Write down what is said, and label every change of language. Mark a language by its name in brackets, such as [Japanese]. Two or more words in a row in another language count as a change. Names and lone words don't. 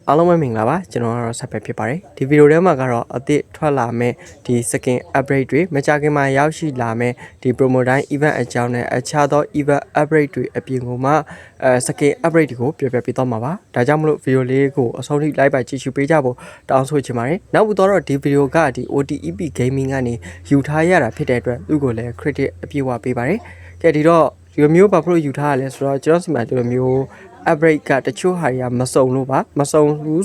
[Burmese] အားလုံးပဲမင်္ဂလာပါကျွန်တော်ကတော့ဆက်ပဲဖြစ်ပါတယ်ဒီဗီဒီယိုထဲမှာကတော့အသစ်ထွက်လာမယ့်ဒီ [English] skin upgrade [Burmese] တွေမကြာခင်မှာရောက်ရှိလာမယ့်ဒီ [English] promo time event [Burmese] အကြောင်းနဲ့အခြားသော [English] event upgrade [Burmese] တွေအပြင်ကိုမှ [English] skin upgrade [Burmese] တွေကိုပြောပြပေးသွားမှာပါဒါကြောင့်မလို့ဗီဒီယိုလေးကိုအဆုံးထိ like ပါကြည့်ရှုပေးကြဖို့တောင်းဆိုချင် ပါတယ်နောက်ပြီးတော့ဒီဗီဒီယိုကဒီ OTEP gaming ကနေယူထားရတာဖြစ်တဲ့အတွက်သူ့ကိုလည်း credit အပြည့်အဝပေးပါတယ်ကဲဒီတော့ဒီလိုမျိုးဘာဖြစ်လို့ယူထားရလဲဆိုတော့ကျွန်တော်စီမှာဒီလိုမျိုး upgrade ကတချို့ဟာတွေကမစုံလို့ပါမစုံဘူး